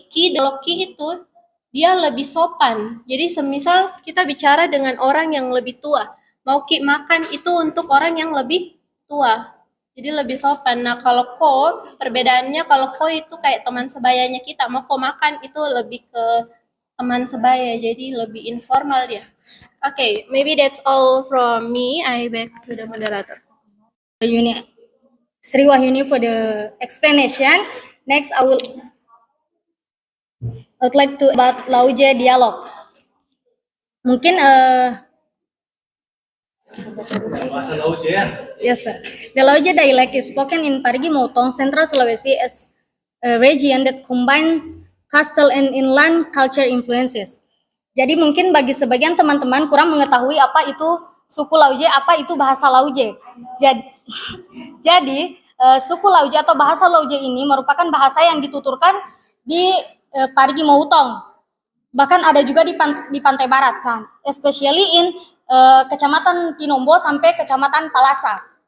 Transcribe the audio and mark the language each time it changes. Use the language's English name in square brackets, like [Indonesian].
[Indonesian] Ki itu dia lebih sopan. Jadi semisal kita bicara dengan orang yang lebih tua. Mau ki makan itu untuk orang yang lebih tua. Jadi lebih sopan. Nah kalau ko, perbedaannya kalau ko itu kayak teman sebayanya kita. Mau ko makan itu lebih ke teman sebaya, jadi lebih informal dia. [English] Okay, maybe that's all from me. I back to the moderator. Sri Wahyuni for the explanation. Next, I would like to about Lauje dialog. [Indonesian] Mungkin Bahasa Laut ya. [English] yes sir. The Lauje dialect is spoken in Parigi Motong, Central Sulawesi, as a region that combines coastal and inland culture influences. [Indonesian] Jadi mungkin bagi sebagian teman-teman kurang mengetahui apa itu suku Lauje, apa itu bahasa Lauje. Jadi suku Lauje atau bahasa Lauje ini merupakan bahasa yang dituturkan di Parigi Motong. Bahkan ada juga di pantai barat. Nah, especially in Kecamatan Tinombo sampai Kecamatan Palasa.